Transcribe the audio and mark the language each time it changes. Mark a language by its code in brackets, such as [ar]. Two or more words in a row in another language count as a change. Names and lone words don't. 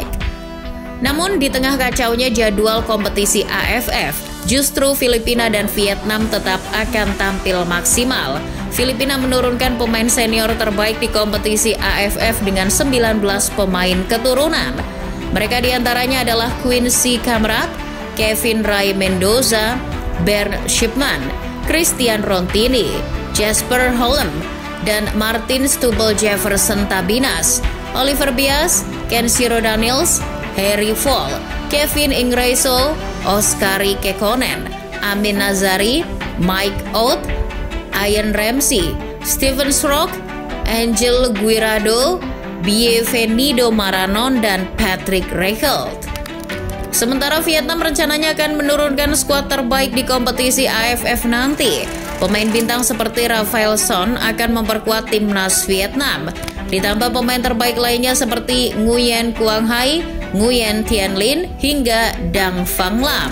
[id] Namun di tengah kacaunya jadwal kompetisi AFF, justru Filipina dan Vietnam tetap akan tampil maksimal. Filipina menurunkan pemain senior terbaik di kompetisi AFF dengan 19 pemain keturunan. Mereka diantaranya adalah Quincy Kamrat, Kevin Ray Mendoza, Bernd Schipman, Christian Rontini, Jasper Holm, dan Martin Stubble Jefferson Tabinas, Oliver Bias, Kenshiro Daniels, Harry Fall, Kevin Ingreso, Oskari Kekkonen, Amin Nazari, Mike Ott, Ian Ramsey, Steven Strock, Angel Guirado, Bienvenido Maranon, dan Patrick Reichelt. Sementara Vietnam rencananya akan menurunkan skuad terbaik di kompetisi AFF nanti. Pemain bintang seperti Rafael Son akan memperkuat timnas Vietnam. Ditambah pemain terbaik lainnya seperti Nguyen Quang Hai, Nguyen Thian Linh, hingga Dang Phang Lam.